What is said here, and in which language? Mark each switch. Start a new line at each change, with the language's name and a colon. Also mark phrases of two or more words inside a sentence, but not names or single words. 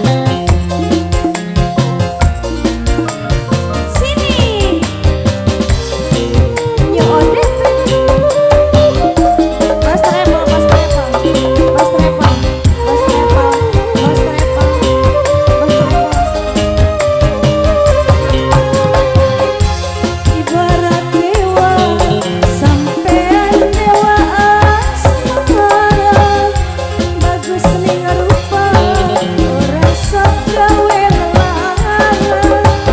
Indonesian: Sini.
English: New order.
Javanese: Bos Travel, Bos Travel, Bos Travel, Bos Travel, Bos Travel, Bos Travel. Ibarat dewa, sampean dewa asmara, bagus ning rupa, ora sok gawe lara.